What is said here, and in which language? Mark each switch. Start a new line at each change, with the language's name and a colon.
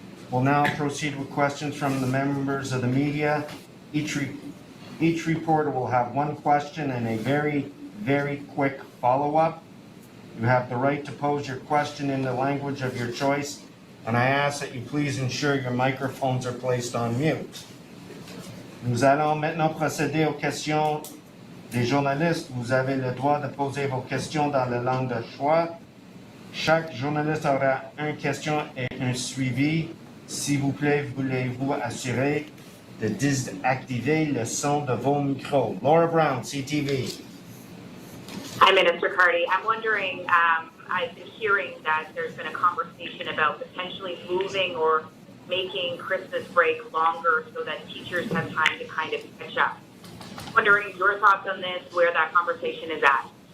English: We'll now proceed with questions from the members of the media. Each reporter will have one question and a very, very quick follow-up. You have the right to pose your question in the language of your choice, and I ask that you please ensure your microphones are placed on mute.
French: Nous allons maintenant procéder aux questions des journalistes. Vous avez le droit de poser vos questions dans la langue de choix. Chaque journaliste aura une question et un suivi. S'il vous plaît, voulez-vous assurer de désactiver le son de vos micros.
English: Laura Brown, CTV. Hi, Minister Cardy. I'm wondering, I've been hearing that there's been a conversation about potentially moving or making Christmas break longer so that teachers have time to kind of catch up. Wondering your thoughts on this, where that conversation is at.